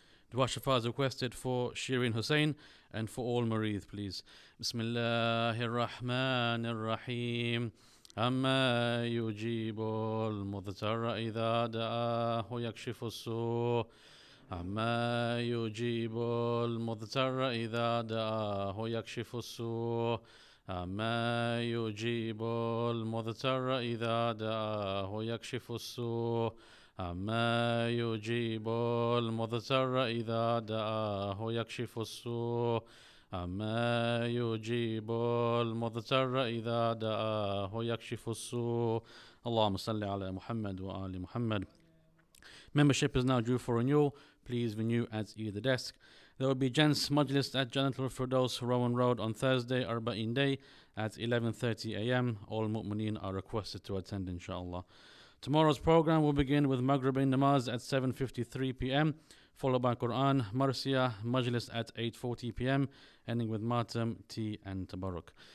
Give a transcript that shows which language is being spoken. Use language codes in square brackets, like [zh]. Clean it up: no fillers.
[en] Dua Shafa is requested for Shirin Hussain and for all Marid, please. [ar] Bismillahir Rahmanir Rahim. أما يجيب المضطر إذا دعاه يكشف السوء أما يجيب المضطر إذا دعاه يكشف السوء أما يجيب المضطر إذا دعاه يكشف السوء أما يجيب المضطر إذا دعاه يكشف السوء أما يجيب المضطر إذا دعاه يكشف السوء اللهم صل على محمد وآل محمد. [en] Membership is now due for renewal. Please renew at either desk. There will be Gents Majlis at Janatul Firdaus, Rowan Road on Thursday, Arbaeen Day at 11:30 a.m. All mu'mineen are requested to attend, inshallah. Tomorrow's program will begin with Maghribin Namaz at 7:53 p.m., followed by Quran, Marsiya, Majlis at 8:40 p.m., ending with Matam, tea and Tabarruk.